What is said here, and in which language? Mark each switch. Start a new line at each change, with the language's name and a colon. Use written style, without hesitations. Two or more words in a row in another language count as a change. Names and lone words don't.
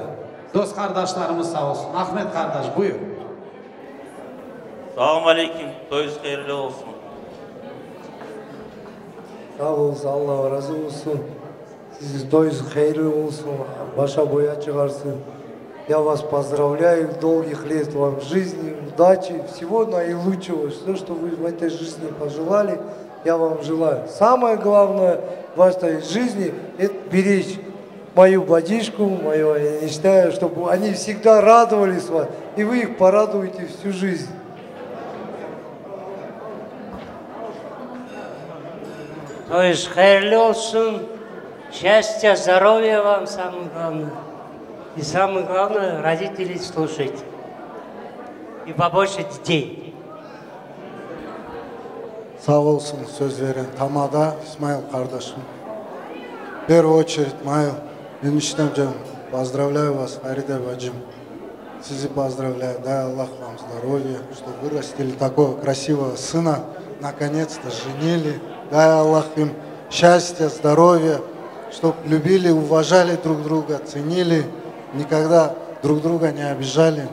Turkish: Dost kardeşlerimiz sağ olsun. Ahmet kardeş buyur. Selamun aleyküm. Toyunuz hayırlı olsun. Sağ olsun, Allah razı olsun. Sizin toyunuz hayırlı olsun, başa boya çıkarsın.
Russian: Я вас поздравляю, долгих лет вам жизни, удачи, всего наилучшего. Все, что вы в этой жизни пожелали, я вам желаю. Самое главное в этой жизни – это беречь мою бадишку, мою, я мечтаю, чтобы они всегда радовались вас, и вы их порадуете всю жизнь.
Turkish: Toyunuz hayırlı olsun.
Russian: Счастья, здоровья вам, самое главное. И самое главное, родителей слушать. И побольше детей.
Turkish: Sağ olsun söz veren Tamada İsmail kardeşim.
Russian: В первую очередь, Майл, eniştemcem, поздравляю вас, Харида бажым. Sizi поздравляю, дай Аллах вам здоровья, что вырастили такого красивого сына, наконец-то женили. Дай Аллах им счастья, здоровья, чтобы любили, уважали друг друга, ценили, никогда друг друга не обижали.